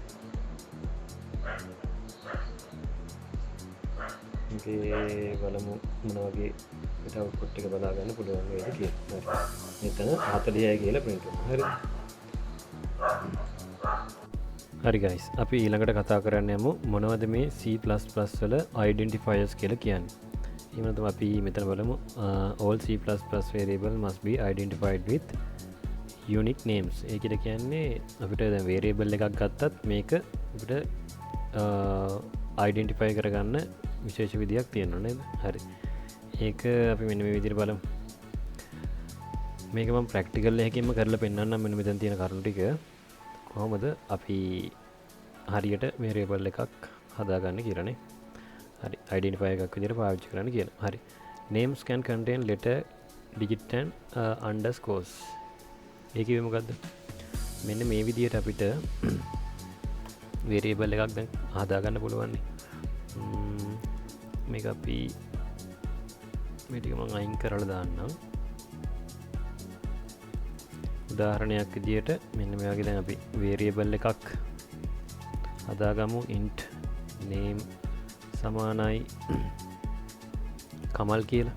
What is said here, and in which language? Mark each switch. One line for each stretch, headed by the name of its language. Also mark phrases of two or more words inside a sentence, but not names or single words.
Sinhala: මේකේ බලමු මොන වගේ පිට අවුට්පුට් එක බලා ගන්න පුළුවන් වේද කියලා. හරි. මෙතන 40යි කියලා print වෙනවා. හරිද? හරි guys. අපි ඊළඟට කතා කරන්න යමු මොනවද මේ C++ වල identifiers කියලා කියන්නේ. එහෙම නැත්නම් අපි මෙතන බලමු
English: all C++ variable must be identified with unique names.
Sinhala: ඒකට කියන්නේ අපිට දැන් variable එකක් ගත්තත් මේක අපිට identify කරගන්න විශේෂ විදියක් තියෙනවා නේද? හරි. ඒක අපි මෙන්න මේ විදිහට බලමු. මේක මම ප්‍රැක්ටිකල් එකකින්ම කරලා පෙන්නන්නම් මෙන්න මෙතන තියෙන කරුණු ටික කොහොමද අපි හරියට variable එකක් හදාගන්නේ කියලානේ. හරි. identifier එකක් විදිහට පාවිච්චි කරන්න කියනවා. හරි.
English: names can contain letter, digit and underscores.
Sinhala: ඒ කිව්වේ මොකද්ද? මෙන්න මේ විදිහට අපිට variable එකක් දැන් හදාගන්න පුළුවන් නේ. මේක අපි මේ ටික මම අයින් කරලා දාන්නම්. උදාහරණයක් විදිහට මෙන්න මේ වගේ දැන් අපි variable එකක් හදාගමු
English: int name
Sinhala: සමානයි කමල් කියලා.